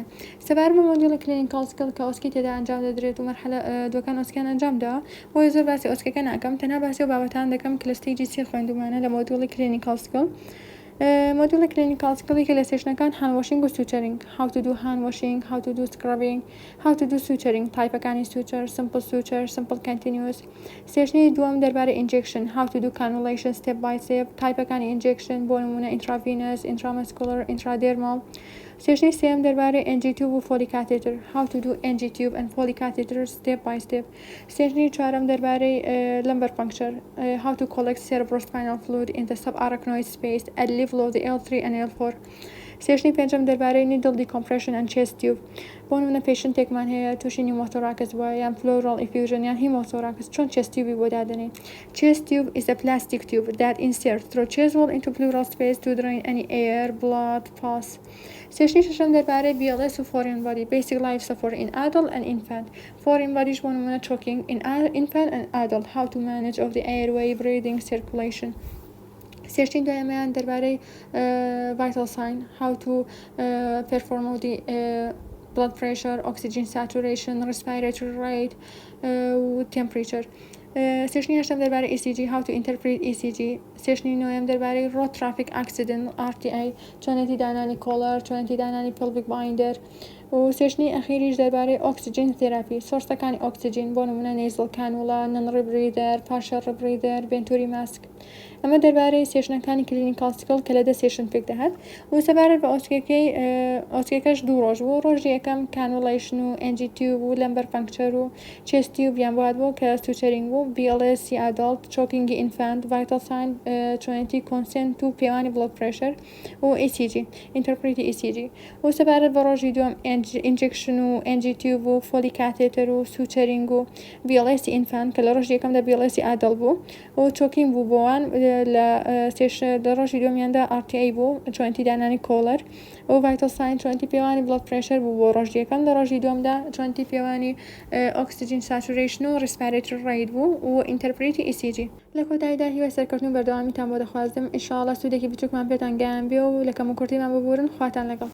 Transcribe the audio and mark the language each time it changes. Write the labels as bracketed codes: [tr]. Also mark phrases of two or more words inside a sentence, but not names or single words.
[ckb] سەبارەت بە مۆدیولی [en] clinical skill [ckb] کە ئۆسکی تێدا ئەنجام دەدرێت و مەرحەلە دووەکان ئۆسکیان ئەنجامداوە بۆیە زۆر باسی ئۆسکەکە ناکەم تەنها باسی و بابەتان دەکەم کە لە ستەیجی سی خوێندومانە لە مۆدیولی [en] clinical skill module clinical skill [ckb] کە لە سێشنەکان [en] hand washing [ckb] و [en] suturing how to do hand washing how to do scrubbing how to do suturing تایپەکانی suture simple suture simple continuous [ckb] سێشنی دووەم دەربارەی [en] injection how to do cannulation step by step تایپەکانی injection [ckb] بۆ نمونە [en] intravenous intramuscular intradermal [ckb] سێشنی سێم دەربارەی [en] NG tube و Foley catheter how to do NG tube and Foley catheter step by step [ckb] سێشنی چوارەم دەربارەی [en] lumbar puncture how to collect cerebrospinal fluid in the subarachnoid space at level of the L3 and L4 [ckb] سێشنی پێنجەم دەربارەی [en] needle decompression and chest tube [ckb] بۆ نمونە پێشنتێکمان هەیە تووشی pneumothorax بووە یان [en] pleural effusion [ckb] یان hemothorax چۆن [en] chest tube [ckb] بۆ [en] دادنێ chest tube is a plastic tube that inserts through chest wall into pleural space to drain any air blood pus [ckb] سێشنی شەشەم دەربارەی [en] BLS و foreign body basic life support in adult and infant foreign bodyش [ckb] بۆ نمونە [en] choking in infant and adult how to manage of the airway breathing circulation [ckb] سێشتین دوایەمەیان دەربارەی [en] vital sign how to perform of the blood pressure oxygen saturation respiratory rate [ckb] و temperature سێشنی هەشتم دەربارەی ECG [en] how to interpret ECG [ckb] سێشنی نۆیەم دەربارەی [en] road traffic accident RTI [ckb] چۆنێتی دانانی کۆڵەر چۆنێتی دانانی [en] pelvic binder [ckb] و سێشنی ئەخیریش دەربارەی [en] oxygen therapy [ckb] سۆرسەکانی ئۆکسیجین بۆ نمونە [en] nasal cannula non-rebreather partial rebreather venturi mask [ckb] ئەمە دەربارەی سێشنەکانی [en] clinical skill [ckb] کە لە دە سێشن پێک دەهات و سەبارەت بە ئۆسکەکەش دوو ڕۆژ بوو ڕۆژی یەکەم کانولیشن و [en] NG tube [ckb] و [en] lumbar puncture [ckb] و [en] chest tube [ckb] یان بۆ کە suturing بوو [en] BLS adult choking infant vital sign [ckb] چۆنێتی consent و پێوانی [en] blood pressure [ckb] و [en] ECG interpret ECG [ckb] و سەبارەت بە ڕۆژی دووەم injection و [en] NG tube [ckb] و [en] Foley catheter [ckb] و suturing و [en] BLS infant [ckb] کە لە ڕۆژی یەکەمدا [en] BLS adult [ckb] بوو و choking بوو بۆوان لە ڕۆژی دووەمیاندا RTI بوو چۆنێتی دانانی کۆڵەر و [en] vital sign [ckb] چۆنێتی پێوانی [en] blood pressure [ckb] بوو بۆ ڕۆژی یەکەم لە ڕۆژی دووەمدا چۆنێتی پێوانی [en] oxygen saturation [ckb] و [en] respiratory rate [ckb] بوو و [en] interpret ECG [ckb] لە کۆتاییدا هیوای سەرکەوتن و بەردەوامیتان بۆ دەخوازم ئینشاءالله سوودێکی بچووکمان پێتان گەیان بێ و لە کەم و کورتیمان ببورن خواتان لەگەڵ